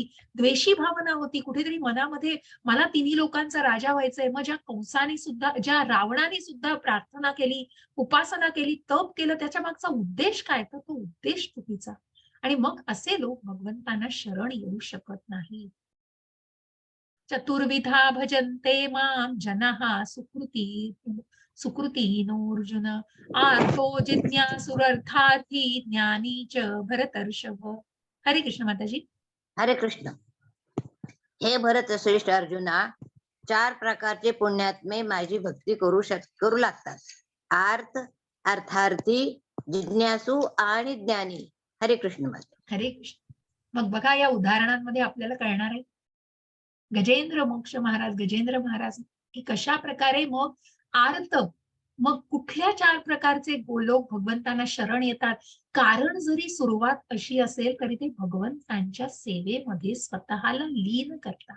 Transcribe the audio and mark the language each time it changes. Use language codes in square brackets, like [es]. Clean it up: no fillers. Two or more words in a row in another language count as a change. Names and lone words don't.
[mr] द्वेषी भावना होती कुठेतरी मनामध्ये, मला तिन्ही लोकांचा राजा व्हायचंय. मग ज्या कंसाने सुद्धा, ज्या रावणाने सुद्धा प्रार्थना केली, उपासना केली, तप केलं, त्याच्या मागचा उद्देश काय? तर तो उद्देश चुकीचा. आणि मग असे लोक भगवंतांना शरण येऊ शकत नाही. [sa] चतुर्विधा भजन्ते मां जनाः सुकृतिहीनो अर्जुन आर्तो जिज्ञासुरर्थार्थी ज्ञानी च भरतर्षभ. [mr] हरे कृष्ण माताजी. हरे कृष्ण. हे भरत श्रेष्ठ अर्जुना, 4 प्रकारचे पुण्यात्मे माझी भक्ती करू लागतात. आर्त, अर्थार्थी, जिज्ञासू आणि ज्ञानी. हरे कृष्ण माता. हरे कृष्ण. मग बघा, या उदाहरणांमध्ये आपल्याला कळणार आहे गजेंद्र मोक्ष महाराज, गजेंद्र महाराज, की कशा प्रकारे मग आर्त, मग कुठल्या 4 प्रकारचे लोक भगवंतांना शरण येतात. कारण जरी सुरुवात अशी असेल तरी ते भगवंतांच्या सेवेमध्ये स्वतःला लीन करतात.